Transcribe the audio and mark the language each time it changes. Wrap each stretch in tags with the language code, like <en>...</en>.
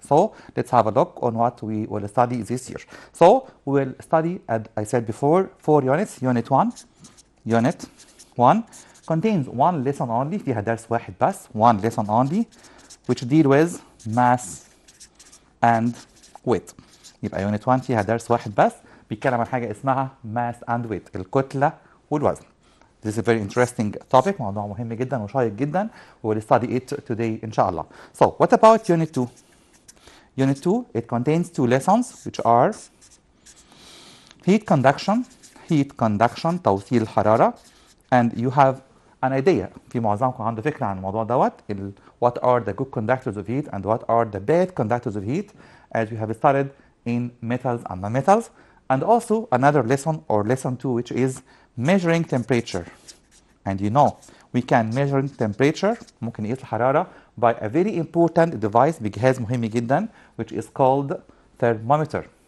<en>So let's have a look on what we will study this year. So we will study, as I said before, 4 units. Unit 1 contains 1 lesson only.</en> <ar>فيها درس واحد بس.</ar> <en>1 lesson only, which deal with mass and weight.</en> <ar>يبقى unit 1 فيها درس واحد بس بيتكلم عن حاجة اسمها</ar> <en>mass and weight،</en> <ar>الكتلة والوزن.</ar> <en>This is a very interesting topic.</en> <ar>موضوع مهم جدا وشيق جدا.</ar> <en>We will study it today إن شاء الله. So what about unit 2? Unit 2, it contains 2 lessons which are heat conduction</en> <ar>توصيل الحرارة,</ar> <en>and you have an idea.</en> <ar>في معظمكم عنده فكرة عن الموضوع دوت.</ar> <en>What are the good conductors of heat and what are the bad conductors of heat, as we have studied in metals and non-metals. And also another lesson, or lesson 2, which is measuring temperature. And you know we can measure temperature,</en> <ar>ممكن نقيس الحرارة,</ar> <en>by a very important device,</en> <ar>بجهاز مهم جدا,</ar> <en>which is called thermometer.</en>